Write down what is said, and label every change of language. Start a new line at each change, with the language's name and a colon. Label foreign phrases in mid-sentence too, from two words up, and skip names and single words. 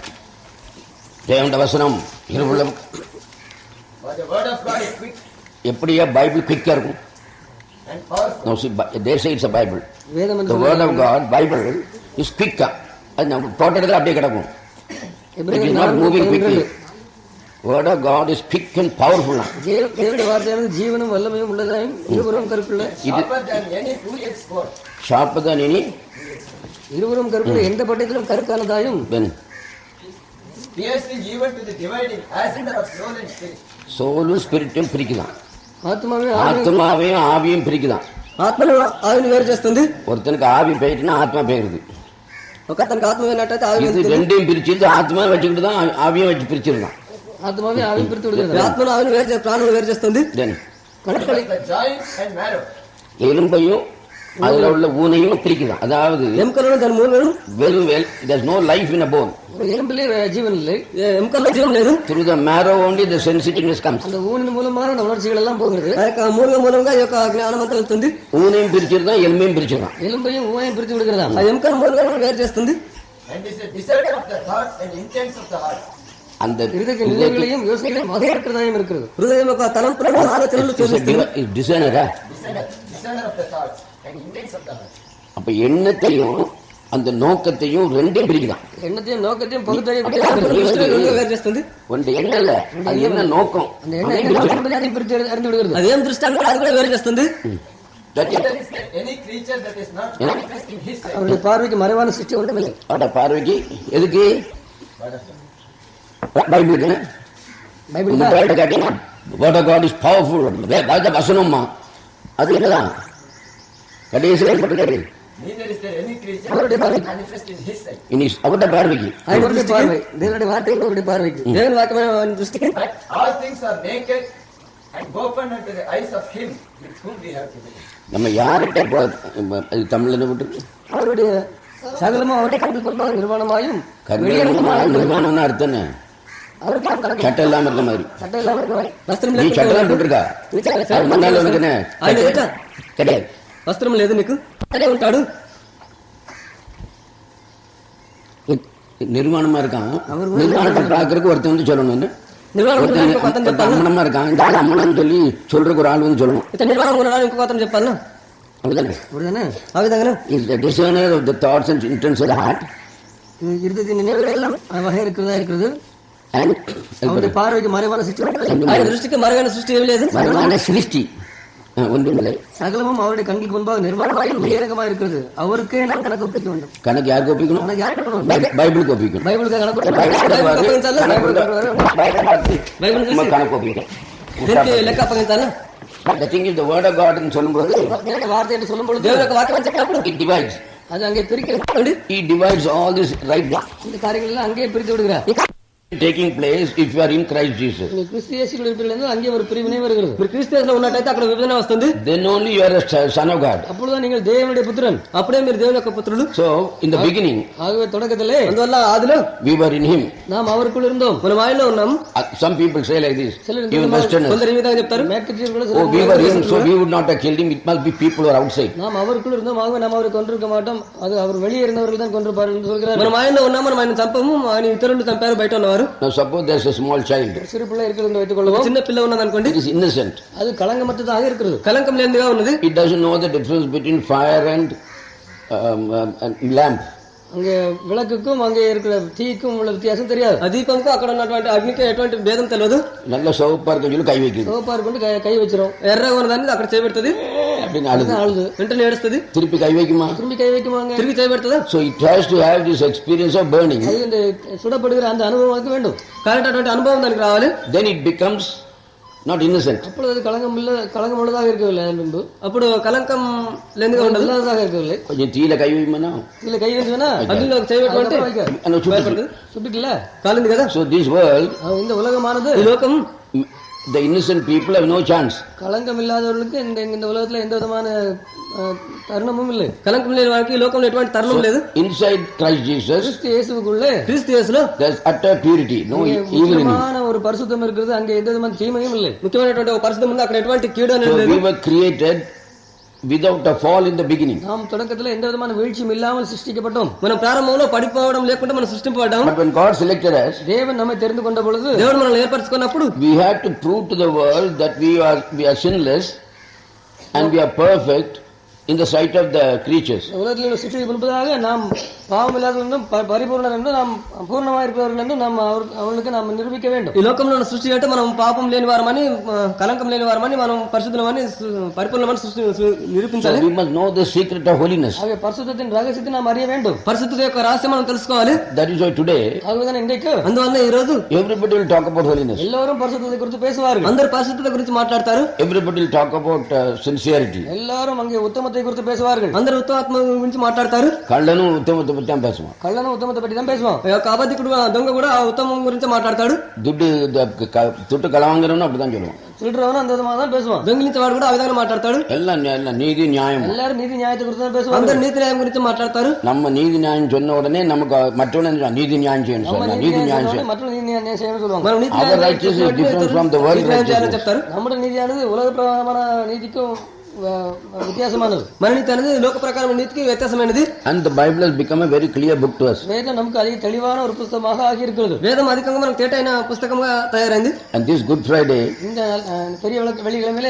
Tamil: தேவனுடைய வசனம் இருபுள்ளம். எப்படியா பைபிள் குயிக்கா இருக்கும்?
English: No, see, they say it's a Bible. The word of God, Bible is quick.
Tamil: அது நம்ம போட்ட இடத்துல அப்படியே கிடக்கும்.
English: It is not moving quickly. Word of God is quick and powerful.
Tamil: தேவனுடைய வார்த்தையானது ஜீவனும் வல்லமையும் உள்ளதாயும் இருபுறம் கருப்புள்ள,
English: sharper than any,
Tamil: இருவரும் கருப்புள்ள, எந்த பட்டயத்திலும் கருக்கானதாயும், சோலும் ஸ்பிரிட்டும் பிரிக்குதான், ஆத்மாவையும் ஆவியும் பிரிக்குதான்.
Telugu: ఆత్మను ఆవిని వేరు చేస్తుంది.
Tamil: ஒருத்தனுக்கு ஆவி போயிட்டுனா ஆத்மா போயிருது.
Telugu: ఒక అతనికి ఆత్మ వేనట్టయితే ఆవి
Tamil: இது ரெண்டையும் பிரிச்சிருந்து ஆத்மா வச்சுக்கிட்டு தான் ஆவியும் வச்சு பிரிச்சிருந்தான்.
Telugu: ఆత్మవే ఆవిని పిరిచి విడుదల, ఆత్మను ఆవిని వేరు ప్రాణులు వేరు చేస్తుంది.
Tamil: எலும்பையும் அதுல உள்ள ஊனையும் பிரிக்குதான். அதாவது
Telugu: ఎముకలను దాని మూలలను
English: வெறும் there's no life in a bone.
Tamil: எலும்பிலே ஜீவன் இல்லை,
Telugu: ఎముకల్లో జీవం లేదు.
English: Through the marrow only the sensitiveness comes.
Tamil: அந்த ஊனின் மூலமாக அந்த உணர்ச்சிகள் எல்லாம் போகிறது.
Telugu: ఆ యొక్క మూలంగా ఈ యొక్క జ్ఞానం అంతా వెళ్తుంది.
Tamil: ஊனையும் பிரிச்சிருந்தான், எலும்பையும் பிரிச்சிருந்தான். எலும்பையும் ஊனையும் பிரித்து விடுகிறதா.
Telugu: ఆ ఎముకల మూలంగా వేరు చేస్తుంది.
English: And is the desire of the thoughts and intents of the heart.
Tamil: அந்த நிலைகளையும் யோசனைகளையும் வகையறுக்கிறதாயும் இருக்கிறது.
Telugu: హృదయం యొక్క తలంపులను ఆలోచనలు చూపిస్తుంది.
English: டிசைனரா Discerner of the thoughts and intents of the heart.
Tamil: அப்ப எண்ணத்தையும் அந்த நோக்கத்தையும் ரெண்டையும் பிரிக்குதான். எண்ணத்தையும் நோக்கத்தையும் பகுத்தறிவு
Telugu: వేరు చేస్తుంది.
Tamil: ஒன்று எண்ணம் இல்ல, அது என்ன நோக்கம், அந்த எண்ணம் பிரித்து அறிந்து விடுகிறது.
Telugu: అదేం దృష్టి అంటే అది కూడా వేరు చేస్తుంది.
English: Is there any creature that is not manifest in his sight?
Tamil: அவருடைய பார்வைக்கு மறைவான சிருஷ்டி ஒன்றுமில்லை. அவட பார்வைக்கு எதுக்கு பைபிளுக்கு பைபிள்
English: Word of God is powerful.
Tamil: வசனம்மா அது என்னதான் கடைசியில் போட்டுக்காரு.
English: Neither is there any creature that is not manifest in his sight.
Tamil: இனி அவருடைய பார்வைக்கு அவருடைய பார்வை, தேவனுடைய வார்த்தைகள் அவருடைய பார்வைக்கு,
Telugu: దేవుని వాక్యమైన దృష్టికి
English: All things are naked and open unto the eyes of him with whom we have to do.
Tamil: நம்ம யார்கிட்ட அது தமிழ்ல விட்டு அவருடைய சகலமும் அவருடைய கண்ணில் கொண்டு நிர்வாணமாயும் நிர்வாணம்னு அர்த்தம் சட்டை இல்லாம இருக்க மாதிரி. சட்டை இல்லாம
Telugu: వస్త్రం
Tamil: நீ
Telugu: లేదు.
Tamil: சட்டை போட்டிருக்கா முன்னாள் உனக்கு என்ன
Telugu: ఆయన ఎదుట
Tamil: கிடையாது.
Telugu: వస్త్రం లేదు నీకు, అదే ఉంటాడు.
Tamil: நிர்வாணமா இருக்கான். நிர்வாணத்தை பாக்குறதுக்கு ஒருத்தன் வந்து சொல்லணும்.
Telugu: నిర్వాణం
Tamil: அம்மனமா இருக்கான், இந்த ஆள் அம்மனன்னு சொல்லி சொல்றதுக்கு ஒரு ஆள் வந்து சொல்லணும்.
Telugu: నిర్వాణం ఉన్నాడు, ఇంకొక అతను చెప్పాను.
Tamil: அப்படிதானே? அப்படிதானே?
Telugu: ఆ విధంగా
English: Is the discerner of the thoughts and intents of the heart.
Tamil: இருதயத்தின் நினைவுகள் எல்லாம் வகை இருக்கிறதா இருக்கிறது.
English: And
Tamil: அவருடைய பார்வைக்கு மறைவான சிருஷ்டி
Telugu: ఆయన దృష్టికి మరుగైన సృష్టి ఏమి లేదు.
Tamil: மறைவான சிருஷ்டி ஒன்றுமில்லை. சகலமும் அவருடைய கண்களுக்கு முன்பாக நிர்வாணமாயும் பகிரங்கமா இருக்கிறது. அவருக்கே நாம் கணக்கு ஒப்பிக்க வேண்டும். கணக்கு யாருக்கு ஒப்பிக்கணும்? கணக்கு யாருக்கு ஒப்பிக்கணும்? பைபிளுக்கு ஒப்பிக்கணும். பைபிளுக்கு கணக்கு கணக்கு ஒப்பிக்கணும்.
Telugu: దీనికి లెక్క అప్పగించాలా?
English: The thing is, the word of God
Tamil: ன்னு சொல்லும்போது வார்த்தை என்று சொல்லும் பொழுது
Telugu: దేవుని యొక్క వాక్యం చెప్పినప్పుడు
English: it divides.
Tamil: அது அங்கே பிரிக்கிறது.
English: He divides all this right now.
Tamil: இந்த காரியங்கள் எல்லாம் அங்கே பிரித்து விடுகிறார்.
English: Taking place if you are in Christ Jesus.
Tamil: நீ கிறிஸ்து இயேசுவில் இருப்பீர்கள், அங்கே ஒரு பிரிவினை வருகிறது.
Telugu: మీరు క్రీస్తులో ఉన్నట్టయితే అక్కడ విభజన వస్తుంది.
English: Then only you are a son of God.
Tamil: அப்பொழுது நீங்கள் தேவனுடைய புத்திரன்.
Telugu: అప్పుడే మీరు దేవుని యొక్క పుత్రులు.
English: So in the beginning,
Tamil: ஆகவே தொடக்கத்திலே
Telugu: అందువల్ల ఆదిలో
English: we were in Him.
Tamil: நாம் அவருக்குள் இருந்தோம்.
Telugu: మనం ఆయనలో ఉన్నాం.
English: Some people say like this. Even Westerners.
Telugu: కొందరు ఈ విధంగా చెప్తారు.
English: Oh, we were in, so we would not have killed him. It must be people who are outside.
Tamil: நாம் அவருக்குள் இருந்தோம், ஆகவே நாம் அவரை கொன்றிருக்க மாட்டோம். அது அவர் வெளியே இருந்தவர்கள் தான் கொன்றிருப்பார்கள் என்று சொல்கிறார்.
Telugu: మనం ఆయనలో ఉన్నాం, మనం ఆయన చంపము, ఆయన ఇతరులను చంపారు బయట ఉన్నవారు.
English: Now suppose there's a small child.
Tamil: சிறு பிள்ளை இருக்கிறது என்று வைத்துக் கொள்வோம்.
Telugu: చిన్న పిల్ల ఉన్నది అనుకోండి.
English: It is innocent.
Tamil: அது களங்கமற்றதாக இருக்கிறது.
Telugu: కలంకం లేనిదిగా ఉన్నది.
English: It doesn't know the difference between fire and lamp.
Tamil: அங்கே விளக்குக்கும் அங்கே இருக்கிற தீக்கும் உள்ள வித்தியாசம் தெரியாது.
Telugu: ఆ దీపంకు అక్కడ ఉన్నటువంటి అగ్నికి ఎటువంటి భేదం తెలియదు.
Tamil: நல்ல சோப்பா இருக்க சொல்லி கை வைக்குது. சோப்பா கொண்டு கை வச்சிரும்.
Telugu: ఎర్రగా ఉన్నదాన్ని అక్కడ చేయబెడుతుంది,
Tamil: அப்படின்னு அழுது
Telugu: వెంటనే ఏడుస్తుంది.
Tamil: திருப்பி கை வைக்குமா? திரும்பி கை வைக்குமாங்க?
Telugu: తిరిగి చేయబెడుతుందా?
English: So it has to have this experience of burning.
Tamil: அது இந்த சுடப்படுகிற அந்த அனுபவம் அதுக்கு வேண்டும்.
Telugu: కాబట్టి అటువంటి అనుభవం దానికి రావాలి.
English: Then it becomes not innocent.
Tamil: அப்பொழுது அது களங்கம் உள்ளதாக இருக்கவில்லை. முன்பு
Telugu: అప్పుడు కలంకం లేనిదిగా ఉండదు,
Tamil: உள்ளதாக இருக்கவில்லை. கொஞ்சம் தீல கை வைக்குமா? இல்ல கை வைக்கணும்னா
Telugu: అగ్నిలో చేయబెట్టుకుంటే
Tamil: சுட்டுக்கல
Telugu: కాలింది కదా.
English: So this world,
Tamil: இந்த உலகமானது,
Telugu: ఈ లోకం,
English: the innocent people have no chance.
Tamil: களங்கம் இல்லாதவர்களுக்கு இந்த உலகத்துல எந்த விதமான தருணமும் இல்லை.
Telugu: కలంకం లేని వారికి ఈ లోకంలో ఎటువంటి తరుణం లేదు.
English: Inside Christ Jesus,
Tamil: கிறிஸ்து இயேசுவுக்குள்ளே,
Telugu: క్రీస్తు యేసులో
English: there's utter purity, no evil in him.
Tamil: முக்கியமான ஒரு பரிசுத்தம் இருக்கிறது. அங்கே எந்த விதமான தீமையும் இல்லை.
Telugu: ముఖ్యమైనటువంటి ఒక పరిస్థితి ఉంది, అక్కడ ఎటువంటి కీడు అనేది
English: So
Telugu: లేదు.
English: we were created without a fall in the beginning.
Tamil: நாம் தொடக்கத்துல எந்த விதமான வீழ்ச்சியும் இல்லாமல் சிருஷ்டிக்கப்பட்டோம்.
Telugu: మనం ప్రారంభంలో పడిపోవడం లేకుండా మనం సృష్టింపబడ్డాం.
English: But when God selected us,
Tamil: தேவன் நம்மை தெரிந்து கொண்ட பொழுது
Telugu: దేవుడు మనల్ని ఏర్పరచుకున్నప్పుడు
English: we had to prove to the world that we are sinless and we are perfect in the sight of the creatures.
Tamil: உலகத்தில் சிருஷ்டிக்கு முன்பதாக நாம் பாவம் இல்லாதவர்கள் என்றும் பரிபூர்ணர் என்றும் நாம் பூர்ணமாக இருப்பவர்கள் என்றும் நாம் அவர்களுக்கு நாம் நிரூபிக்க வேண்டும்.
Telugu: ఈ లోకంలో ఉన్న సృష్టి అంటే మనం పాపం లేని వారమని, కలంకం లేని వారమని, మనం పరిశుద్ధమని, పరిపూర్ణమని నిరూపించాలి.
English: So we must know the secret of holiness.
Tamil: ஆகவே பரிசுத்தத்தின் ரகசியத்தை நாம் அறிய வேண்டும்.
Telugu: పరిశుద్ధత యొక్క రహస్యం మనం తెలుసుకోవాలి.
English: That is why today
Tamil: ஆகவேதான் இன்றைக்கு
Telugu: అందువల్ల ఈ రోజు
English: everybody will talk about holiness.
Tamil: எல்லாரும் பரிசுத்தத்தை குறித்து பேசுவார்கள்.
Telugu: అందరు పరిశుద్ధత గురించి మాట్లాడతారు.
English: Everybody will talk about sincerity.
Tamil: எல்லாரும் அங்கே உத்தமத்தை உத்தமத்தை குறித்து பேசுவார்கள்.
Telugu: అందరూ ఉత్తమాత్మ గురించి మాట్లాడతారు.
Tamil: கள்ளனும் உத்தமத்தை பற்றி தான் பேசுவான். கள்ளனும் உத்தமத்தை பற்றி தான் பேசுவான்.
Telugu: అబద్ధికుడు దొంగ కూడా ఉత్తమం గురించి మాట్లాడతాడు.
Tamil: துட்டு களவாங்கிறவனும் அப்படிதான் சொல்லுவான். திருடுறவனும் அந்த விதமாக தான் பேசுவான்.
Telugu: దొంగిలించేవాడు కూడా ఆ విధంగా మాట్లాడతాడు.
Tamil: எல்லாம் நீதி நியாயம். எல்லாரும் நீதி நியாயத்தை குறித்து தான் பேசுவாங்க.
Telugu: అందరూ నీతి న్యాయం గురించి మాట్లాడతారు.
Tamil: நம்ம நீதி நியாயம் சொன்ன உடனே நமக்கு மற்றவங்க நீதி நியாயம் செய்யணும் சார், நீதி நியாயம் செய்யணும். மற்ற நீதி நியாயம் செய்யணும்னு சொல்லுவாங்க.
Telugu: మనం నీతి
English: Our righteousness is different from the world righteousness.
Telugu: చెప్తారు.
Tamil: நம்முடைய நீதியானது உலக பிரகாரமான நீதிக்கும் வித்தியாசமானது.
Telugu: మన నీతి అనేది లోక ప్రకారం నీతికి వ్యత్యాసమైనది.
English: And the Bible has become a very clear book to us.
Tamil: வேதம் நமக்கு அதிக தெளிவான ஒரு புத்தகமாக ஆகி இருக்கிறது.
Telugu: వేదం అధికంగా మనకు తేటైన పుస్తకంగా తయారైంది.
English: And this Good Friday,
Tamil: இந்த பெரிய வெள்ளிக்கிழமையிலே